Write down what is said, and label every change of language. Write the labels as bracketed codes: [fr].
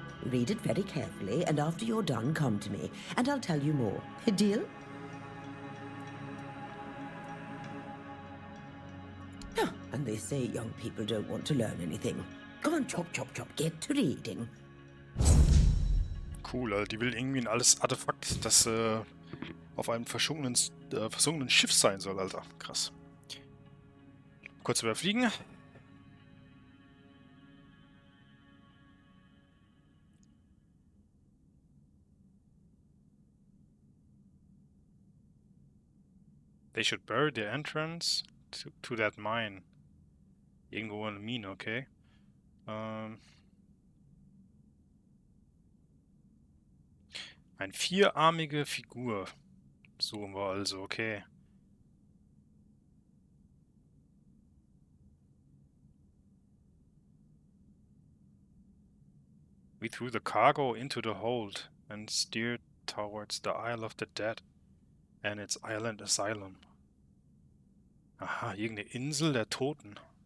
[en] Read it very carefully, and after you're done, come to me, and I'll tell you more. Deal? Ah, and they say young people don't want to learn anything. Come on, chop, chop, chop, get to reading. [de] Cool, also die will irgendwie ein altes Artefakt, das auf einem versunkenen Schiff sein soll, Alter. Krass. Kurz überfliegen. [en] They should bury the entrance to that mine. [de] Irgendwo in der Mine, okay. Eine vierarmige Figur. Suchen wir also, okay. [en] We threw the cargo into the hold and steered towards the Isle of the Dead and its island asylum. [de] Aha, irgendeine Insel der Toten.